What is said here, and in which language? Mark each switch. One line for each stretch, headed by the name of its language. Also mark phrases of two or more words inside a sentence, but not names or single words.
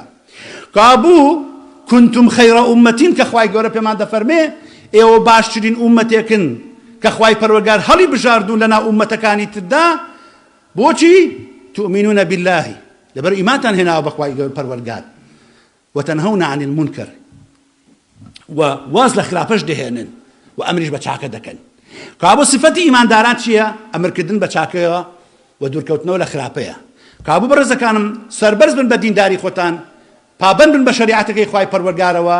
Central Kurdish: کابوو
Arabic: کنتم خەیرە ئومەتین
Central Kurdish: کە خوای گەورە پێمان دەفەرمێ ئێوە باشترین ئومەتێکن کە خوای پەروەردگار هەڵی بژاردوون لەناو ئومەتەکانی تردا. بۆچی؟
Arabic: تؤمنون بالله،
Central Kurdish: لەبەر ئیمانتان هێناوە بە خوای پەروەردگار،
Arabic: وتنهون عن المنکر،
Central Kurdish: و واز لە خراپەش دەهێنن و ئەمریش بە چاکە دەکەن. کابوو صفەتی ئیمانداران چییە؟ ئەمرکردن بە چاکەیەوە و دوورکەوتنەوە لە خراپەیە. کابوو بەڕێزەکانم سەربەرز بن بە دینداری خۆتان، پابەند بن بە شەریعەتەکەی خوای پەروەردگارەوە.